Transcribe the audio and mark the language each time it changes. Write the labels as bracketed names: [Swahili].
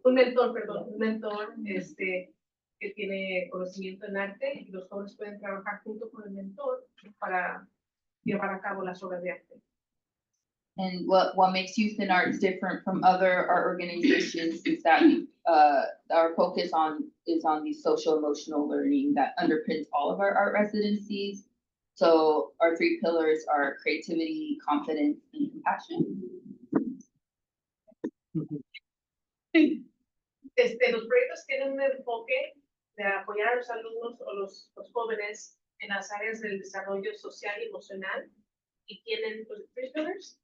[Spanish] Un mentor, perdón, un mentor que tiene conocimiento en arte y los jóvenes pueden trabajar junto con el mentor para llevar a cabo las obras de arte. [English] And what makes Youth and Arts different from other art organizations is that our focus is on the social emotional learning that underpins all of our art residencies. So our 3 pillars are creativity, confidence, and compassion. [Spanish] Los proyectos tienen un enfoque de apoyar a los alumnos o los jóvenes en las áreas del desarrollo social y emocional y tienen pues, 3 pillars.